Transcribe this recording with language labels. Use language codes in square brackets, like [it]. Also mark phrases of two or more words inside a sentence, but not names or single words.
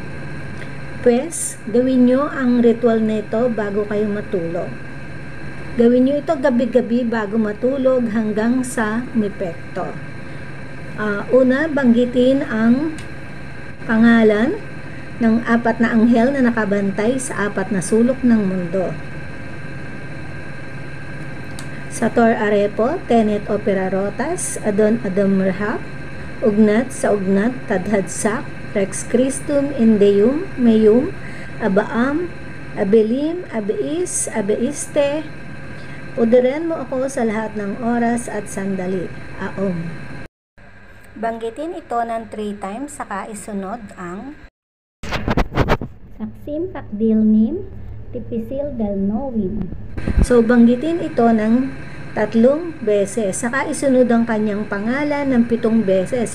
[tl] Pues, gawin nyo ang ritual nito bago kayo matulog. Gawin nyo ito gabi-gabi bago matulog hanggang sa umepekto. Una, banggitin ang pangalan ng 4 na anghel na nakabantay sa 4 na sulok ng mundo. [la] Sator Arepo, Tenet Opera Rotas, Adon Merhab, Ugnat sa Ugnat, Tadhadsak, Rex Christum, Indeum, Meum, Abaam, Abelim, Abeis, Abeiste. [tl] Udiren mo ako sa lahat ng oras at sandali. Aom. Banggitin ito ng 3 times, saka isunod ang Saksim Takdilnim, Tipisil Del Novim. So, banggitin ito ng 3 beses, saka isunod ang kanyang pangalan ng 7 beses.